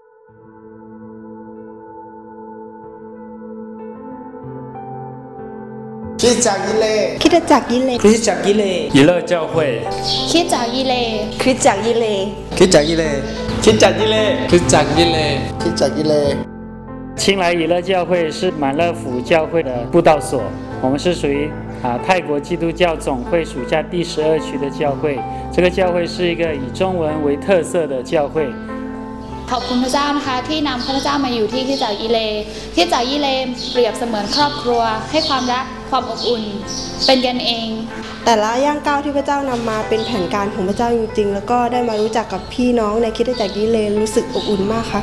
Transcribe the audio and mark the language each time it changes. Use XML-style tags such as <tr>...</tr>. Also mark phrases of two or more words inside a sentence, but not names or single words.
<th>คริสตจักรยิเล คริสตจักรยิเล คริสตจักรยิเล</th> <zh>以乐教会</zh> <th>คริสตจักรยิเล คริสตจักรยิเล คริสตจักรยิเลคริสตจักรยิเล คริสตจักรยิเล คริสตจักรยิเล</th> <zh>青来以乐教会是满乐福教会的布道所，我们是属于泰国基督教总会属下第12区的教会。这个教会是一个以中文为特色的教会。</zh> <th>ขอบคุณพระเจ้านะคะที่นำข้าพเจ้ามาอยู่ที่คริสตจักรยิเลคริสตจักรยิเลเปรียบเสมือนครอบครัวให้ความรักความอบอุ่นเป็นกันเอง แต่ละย่างก้าวที่พระเจ้านำมาเป็นแผนการของพระเจ้าจริงๆแล้วก็ได้มารู้จักกับพี่น้องในคริสตจักรยิเลรู้สึกอบอุ่นมากค่ะ</th>